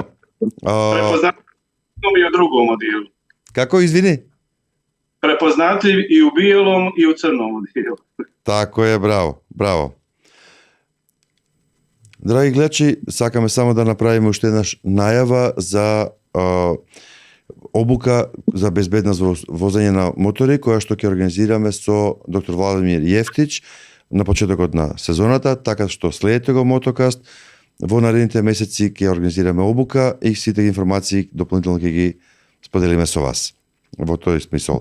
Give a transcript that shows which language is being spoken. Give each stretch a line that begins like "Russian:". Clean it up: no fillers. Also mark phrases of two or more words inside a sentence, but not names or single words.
Bosnian: Prepoznatljiv i u drugom odijelu. Kako, izvini? Prepoznatljiv i u bijelom i u crnom odijelu. Tako je, bravo. Dragi gledači, sakame samo da napravimo još
Macedonian: jedna najava za обука за безбедност во возење на мотори, која што ќе организираме со доктор Владимир Јефтич на почетокот на сезоната, така што следете го Мотокаст. Во наредните месеци ќе организираме обука и сите информации дополнително ќе ги споделиме со вас во тој смисол.